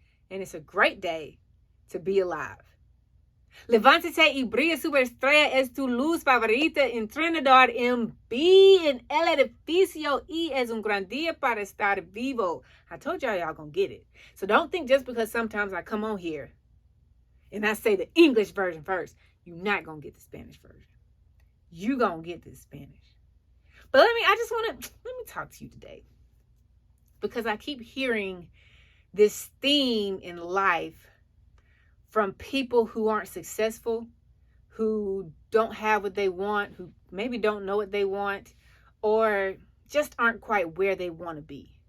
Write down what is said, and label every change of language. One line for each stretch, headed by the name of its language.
English: And it's a great day to be alive.
Spanish: Levántate y brilla superestrella es tu luz favorita entrenador MB en el edificio y es un gran día para estar vivo.
English: I told y'all gonna get it. So don't think just because sometimes I come on here and I say the English version first, you're not gonna get the Spanish version. You gonna get the Spanish. But let me talk to you today, because I keep hearing this theme in life from people who aren't successful, who don't have what they want, who maybe don't know what they want, or just aren't quite where they want to be.